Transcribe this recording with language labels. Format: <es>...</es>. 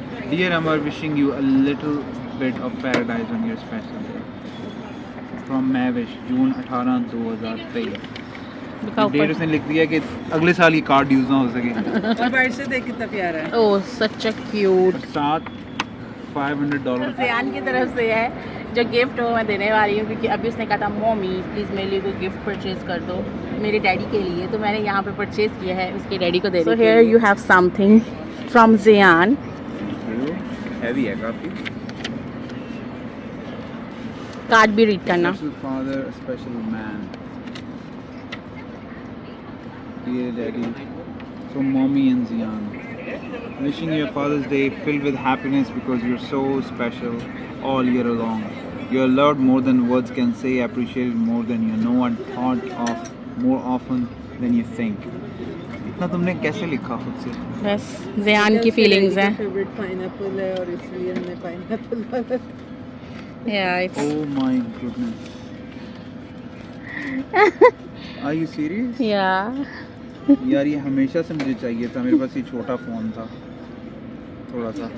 <en>Dear Amar, wishing you a little bit of paradise on your special day. From Mavish, June 18, 2023।</en> <hi>दिखाओ date उसने लिख दिया कि अगले साल ये कार्ड यूज ना हो सके। और बाहर से देख कितना प्यारा है। ओह सच क्यूट। और साथ $500 ज़ियान की तरफ से है जो गिफ्ट वो मैं देने वाली हूँ, क्योंकि अभी उसने कहा था मम्मी प्लीज़ मेरे लिए कोई गिफ्ट परचेज कर दो मेरे डैडी के लिए, तो मैंने यहाँ पे परचेज किया है उसके डैडी को देने।</hi> <en>So here you have something from Ziyan.</en> <hi>Heavy है काफी। कार्ड भी रीड करना।</hi> <en>Special father, special man. Dear Daddy, from Mommy and Zian, wishing you a Father's Day filled with happiness because you're so special all year long. You're loved more than words can say, appreciated more than you know, and thought of more often than you think.</en> <hi>इतना तुमने कैसे लिखा खुद से? बस ज़ियान की feelings हैं। Favourite pineapple है और इसलिए हमने pineapple.</hi> <en>Yeah, it's Oh my goodness. Are you serious? yeah.</en> <hi>यार ये हमेशा से मुझे चाहिए था, मेरे पास ये छोटा फोन था थोड़ा सा।</hi>